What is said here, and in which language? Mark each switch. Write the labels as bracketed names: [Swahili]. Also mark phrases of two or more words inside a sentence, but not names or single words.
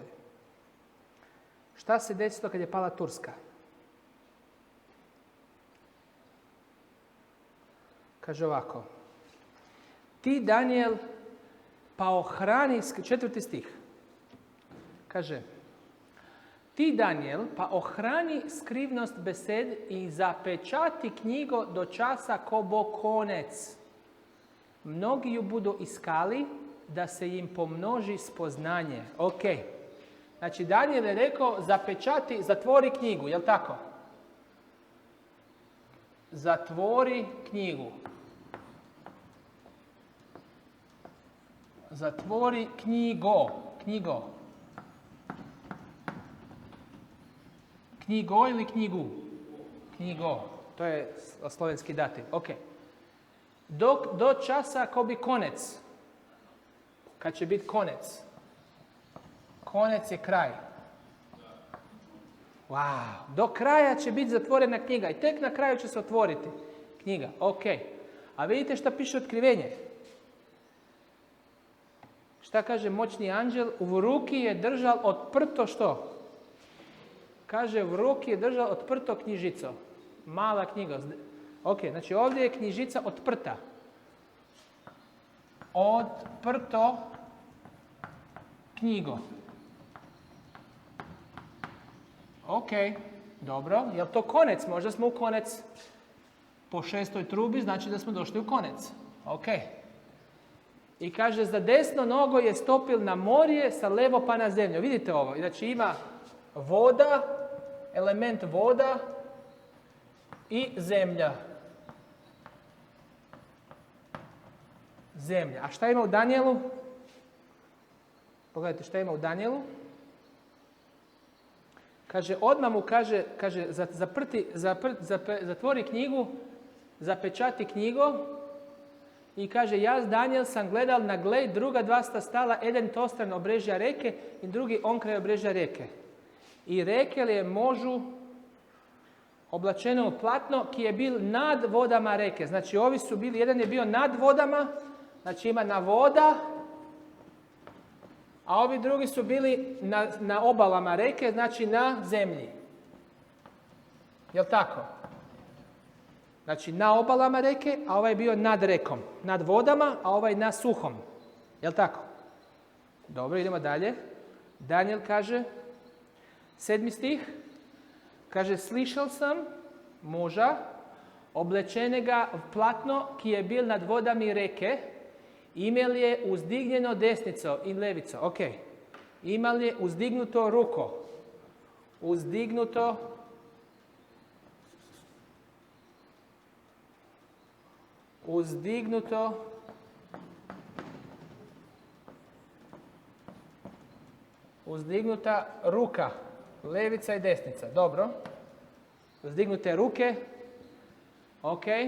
[Serbian] Šta se desilo kad je pala Turska? Kaže ovako. [Slovenian] Ti, Daniel, pa ohrani, 4. stih. [Serbian] Kaže, ti, [Slovenian] Daniel, pa ohrani skrivnost besed i zapečati knjigo do časa ko bo konec. Mnogi ju budu iskali, da se im pomnoži spoznanje. [Serbian] Ok. Znači, Daniel je rekao, zapečati, zatvori knjigu, jel tako? Zatvori knjigu. Zatvori knjigo. Knjigo ili knjigu? Knjigo. To je slovenski dativ. Ok. [Slovenian] Do časa ko bi konec. [Serbian] Kad će biti konec. Konec je kraj. Wow. Do kraja će biti zatvorena knjiga. I tek na kraju će se otvoriti knjiga. Ok. A vidite šta piše otkrivenje. Šta kaže moćni anđel? [Slovenian] U ruki je držal odprto što? Kaže, u ruki je držal odprto knjižico. [Serbian] Mala knjiga. Ok, znači ovdje je knjižica odprta. [Slovenian] Odprto knjigo. [Serbian] Ok, dobro. Je li to konec? Možda smo u konec. Po 6. trubi znači da smo došli u konec. Ok. [Slovenian] I kaže, za desno nogo je stopil na morje, sa levo pa na zemlju. [Serbian] Vidite ovo. Znači ima voda, element voda i zemlja. Zemlja. A šta ima u Danielu? Pogledajte šta ima u Danielu. Kaže, odmah mu kaže zatvori knjigu, zapečati knjigo i kaže, [Slovenian] ja Daniel sam gledal na gled, druga dva sta stala, jedan tostran obrežja reke [Serbian] i drugi onkraj obrežja reke. [Slovenian] I rekel je možu oblačeno u platno, ki je bil nad vodama reke. [Serbian] Znači, ovi su bili, jedan je bio nad vodama, znači ima na voda, a ovi drugi su bili na obalama reke, znači na zemlji. Jel' tako? Znači na obalama reke, a ovaj je bio nad rekom. Nad vodama, a ovaj na suhom. Jel' tako? Dobro, idemo dalje. Daniel kaže, 7. stih, kaže, [Slovenian] slišal sam muža, oblečenega v platno, ki je bil nad vodami reke, imel je uzdignjeno desnico in levico. [Serbian] Ok. Imel je uzdignuto ruko. Uzdignuto uzdignuta ruka, levica i desnica. Dobro. Uzdignute ruke. Ok.